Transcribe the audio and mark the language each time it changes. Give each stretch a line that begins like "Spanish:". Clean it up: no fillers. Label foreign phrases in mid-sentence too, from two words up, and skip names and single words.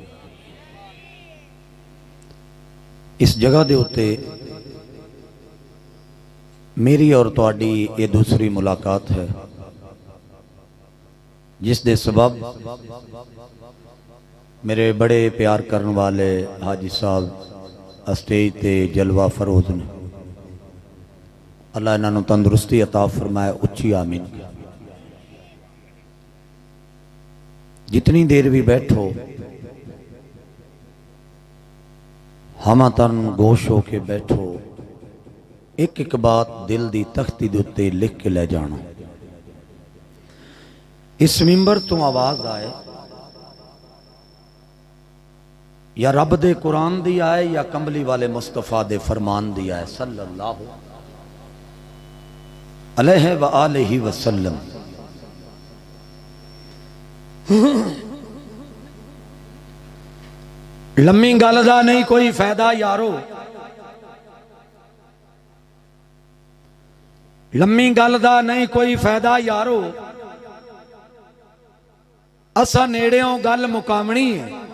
Punjabi: اس جگہ دے اتے میری اور تہاڈی یہ دوسری ملاقات ہے، جس دے سبب میرے بڑے پیار کرنے والے حاجی صاحب سٹیج تے جلوہ افروز نے، اللہ انہوں تندرستی عطا فرمائے. اُچی آمین۔ جتنی دیر بھی بیٹھو
Urdu: ہمہ تن گوش
Punjabi: ہو کے بیٹھو، اک اک بات دل دی تختی دے اتے لکھ کے لے جانا. اس منبر تو آواز آئے یا رب دے قرآن دی آئے یا کمبلی والے مصطفیٰ دے فرمان دی آئے
Arabic: صلی اللہ علیہ وآلہ وسلم.
Punjabi: لمی گل دا نہیں کوئی فائدہ یارو، لمی گل دا نہیں کوئی فائدہ یارو، اساں نیڑیوں گل مکاونی ہے.